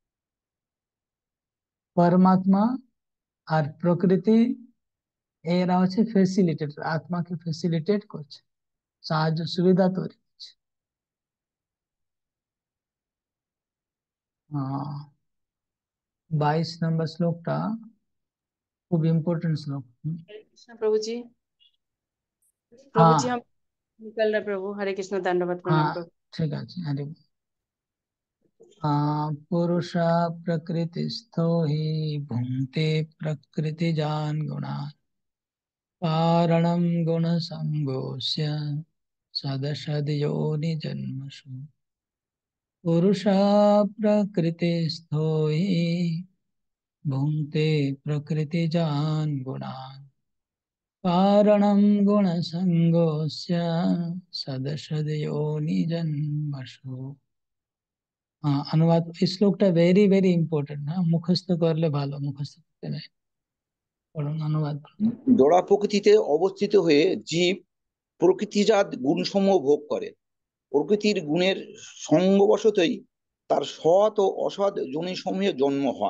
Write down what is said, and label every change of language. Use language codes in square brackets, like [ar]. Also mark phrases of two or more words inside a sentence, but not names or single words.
[bn] পরমাত্মা আর প্রকৃতি এরা হচ্ছে ফেসিলিটেট, আত্মাকে ফেসিলিটেট করছে, সাহায্য সুবিধা তৈরি করছে। 22 নম্বর শ্লোকটা খুব ইম্পর্টেন্ট শ্লোক। [hi] कृष्ण प्रभु जी। प्रभु जी हाँ हम निकल रहे प्रभु, हरे कृष्ण, दंडवत प्रणाम हाँ, प्रभु। [bn] ঠিক আছে। [sa] আরে पुरुष प्रकृतिस्थो हि भुङ्क्ते प्रकृतिजान् गुणान् कारणं गुणसङ्गोऽस्य सदसद्योनिजन्मसु। पुरुषः प्रकृतिस्थो हि भुङ्क्ते प्रकृतिजान् गुणान् कारणं गुणसङ्गोऽस्य सदसद्योनिजन्मसु। [bn] অনুবাদ। এই শ্লোকটা [en] very very important. [bn] হ্যাঁ, মুখস্থ করলে ভালো, মুখস্থ করতে নেই। পড়ুন, অনুবাদ করুন। জড়া প্রকৃতিতে অবস্থিত হয়ে জীব প্রকৃতিজাত গুণসমূহ ভোগ করে। প্রকৃতির গুণের সঙ্গবশতই তার সৎ ও অসৎ যোনিসমূহে জন্ম হয়।